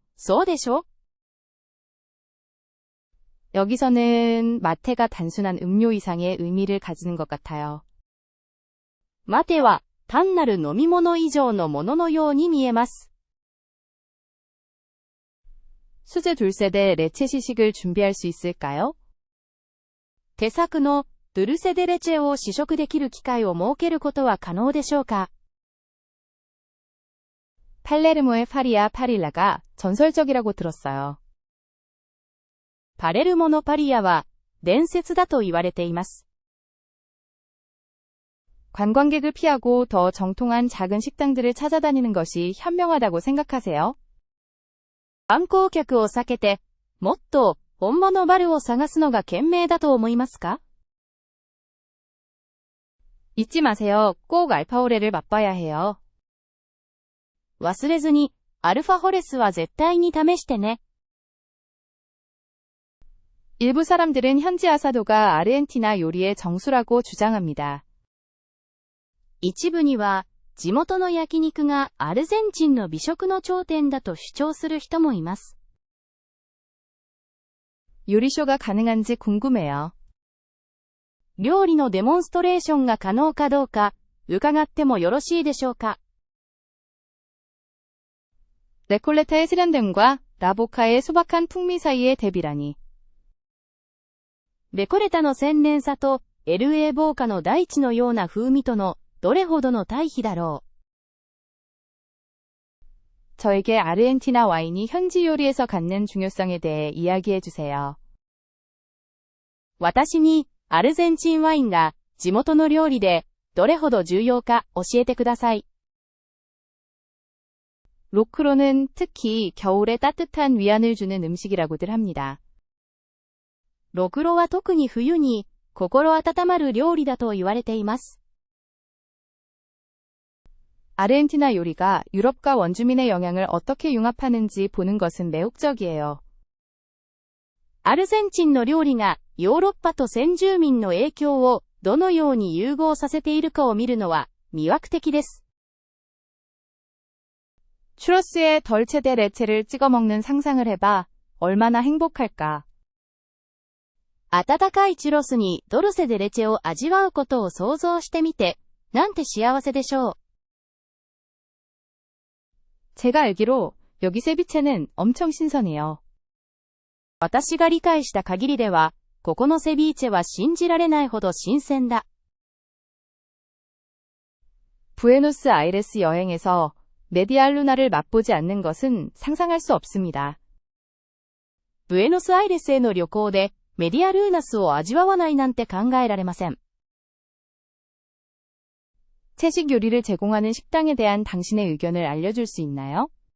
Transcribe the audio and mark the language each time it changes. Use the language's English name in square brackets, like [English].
[Japanese] そうでしょ？ [Korean] 여기서는 마테가 단순한 음료 이상의 의미를 가지는 것 같아요. [Japanese] 待ては単なる飲み物以上のもののように見えます。 [Korean] 수제 둘세대 레체 시식을 준비할 수 있을까요? [Japanese] 手作のドゥルセデレチェを試食できる機会を設けることは可能でしょうか？ [Korean] 팔레르모의 파리아 파릴라가 전설적이라고 들었어요. [Japanese] パレルモのパリアは伝説だと言われています。 [Korean] 관광객을 피하고 더 정통한 작은 식당들을 찾아다니는 것이 현명하다고 생각하세요? [Japanese] 観光客を避けて、もっと本物バルを探すのが賢明だと思いますか？ [Korean] 잊지 마세요. 꼭 알파오레를 맛봐야 해요. [Japanese] 忘れずに、アルファホレスは絶対に試してね。 [Korean] 일부 사람들은 현지 아사도가 아르헨티나 요리의 정수라고 주장합니다. [Japanese] 一部には、地元の焼肉がアルゼンチンの美食の頂点だと主張する人もいます。 [Korean] 요리쇼가 가능한지 궁금해요. [Japanese] 料理のデモンストレーションが可能かどうか、伺ってもよろしいでしょうか？ [Korean] 레콜레타의 세련됨과 라보카의 소박한 풍미 사이의 대비라니. [Japanese] レコレタの洗練さと LA ボーカの大地のような風味とのどれほどの対比だろう。 [Korean] 저에게 아르헨티나 와인이 현지 요리에서 갖는 중요성에 대해 이야기해 주세요. [Japanese] 私にアルゼンチンワインが地元の料理でどれほど重要か教えてください。 [Korean] 로크로는 특히 겨울에 따뜻한 위안을 주는 음식이라고들 합니다. [Japanese] ロクロは特に冬に心温まる料理だと言われています。 [Korean] 아르헨티나 요리가 유럽과 원주민의 영향을 어떻게 융합하는지 보는 것은 매혹적이에요. [Japanese] アルゼンチンの料理がヨーロッパと先住民の影響をどのように融合させているかを見るのは魅惑的です。 [Korean] 추러스에 덜체데 레체를 찍어 먹는 상상을 해봐. 얼마나 행복할까. [Japanese] 温かいチュロスにドルセデレチェを味わうことを想像してみて、なんて幸せでしょう。 [Korean] 제가 알기로 여기 세비체는 엄청 신선해요. [Japanese] 私が理解した限りでは、ここのセビーチェは信じられないほど新鮮だ。 [Korean] 부에노스아이레스 여행에서 메디알루나를 맛보지 않는 것은 상상할 수 없습니다. [Japanese] ブエノスアイレスへの旅行でメディアルーナスを味わわないなんて考えられません。 [Korean] 채식 요리를 제공하는 식당에 대한 당신의 의견을 알려줄 수 있나요?